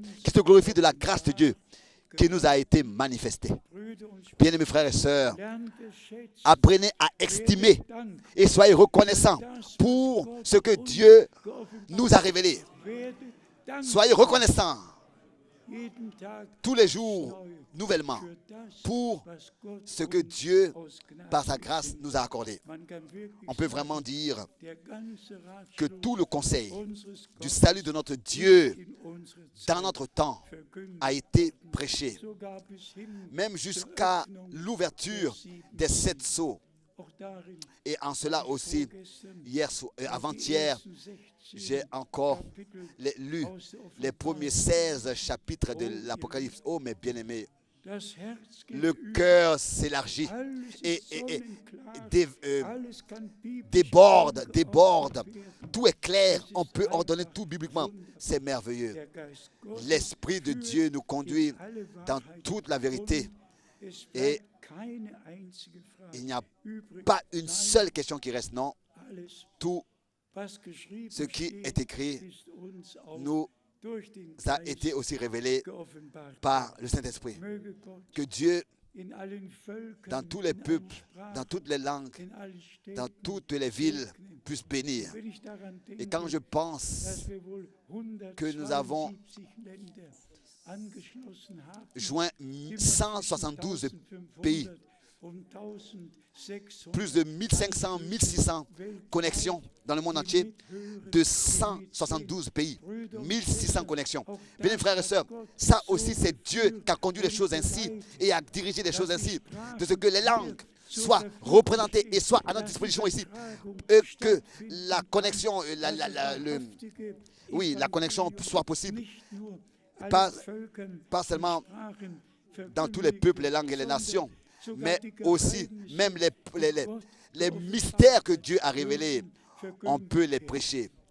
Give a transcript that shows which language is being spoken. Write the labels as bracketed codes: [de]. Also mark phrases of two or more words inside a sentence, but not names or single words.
[fr] Qui se glorifie de la grâce de Dieu qui nous a été manifestée. Bien-aimés frères et sœurs, apprenez à estimer et soyez reconnaissants pour ce que Dieu nous a révélé. Soyez reconnaissants. [de] jeden Tag [fr] tous les jours [de] neu [fr] nouvellement [de] für das, [fr] pour [de] was Gott [fr] ce que [de] uns [fr] Dieu, [de] aus Gnade [fr] par sa grâce, [de] geschenkt [fr] nous a accordé. [de] hat. Man kann wirklich [fr] On peut [de] sagen, [fr] vraiment dire [de] der ganze [fr] que [de] Ratschluss [fr] tout le conseil [de] unseres [fr] du [de] Gottes [fr] salut de notre Dieu [de] in unserer [fr] dans [de] Zeit [fr] notre temps [de] verkündigt [fr] a été prêché, [de] sogar bis hin [fr] même [de] zur [fr] jusqu'à [de] Öffnung [fr] l'ouverture [de] der sieben [fr] des 7 sceaux. [de] Auch darin [fr] Et en cela aussi, [de] vorgestern [fr] avant-hier, [de] die ersten 16 [fr] j'ai encore [de] Kapitel [fr] lu [de] aus der [fr] les premiers 16 chapitres de l'Apocalypse. Oh, mes bien-aimés, [de] Das Herz geht [fr] le [de] über, [fr] cœur s'élargit [de] alles [fr] et, [de] ist [fr] et [de] sonnenklar, [fr] dé- [de] alles kann biblisch [fr] déborde, [de] eingeordnet [fr] déborde. [de] werden. [fr] Tout est clair, on peut ordonner tout bibliquement. C'est merveilleux. [de] Der Geist Gottes [fr] L'Esprit de [de] führt [fr] Dieu nous conduit [de] in alle [fr] dans [de] Wahrheit [fr] toute la vérité. [de] und es [fr] Et [de] bleibt keine einzige Frage [fr] il n'y a [de] übrig. [fr] pas une [de] Nein, [fr] seule question qui reste. Non, [de] alles, [fr] tout [de] was geschrieben [fr] ce qui [de] steht, [fr] est écrit [de] ist uns auch [fr] nous [de] durch den [fr] a [de] Geist [fr] été aussi révélé [de] geoffenbart. [fr] par le Saint-Esprit. [de] Möge Gott [fr] Que Dieu, [de] in allen Völkern, [fr] dans tous les [de] in allen [fr] peuples, [de] Sprachen, [fr] dans toutes les langues, [de] in allen Städten [fr] dans toutes les villes, [de] segnen. [fr] puisse bénir. [de] Wenn ich daran [fr] Et quand [de] denke, [fr] je pense [de] dass wir wohl [fr] que nous avons [de] 172 Länder angeschlossen haben, [fr] joint [de] immer [fr] 172 [de] zwischen [fr] pays, [de] 1500 und 1600 [fr] plus de 1500, 1600 connexions dans le monde entier, de 172 pays, 1600 connexions. Bien, frères et sœurs, ça aussi c'est Dieu qui a conduit les choses ainsi et a dirigé les choses ainsi, de ce que les langues soient représentées et soient à notre disposition ici, et que la connexion, la connexion soit possible, pas seulement dans tous les peuples, les langues et les nations, mais aussi même les mystères que Dieu a révélés, on peut les prêcher.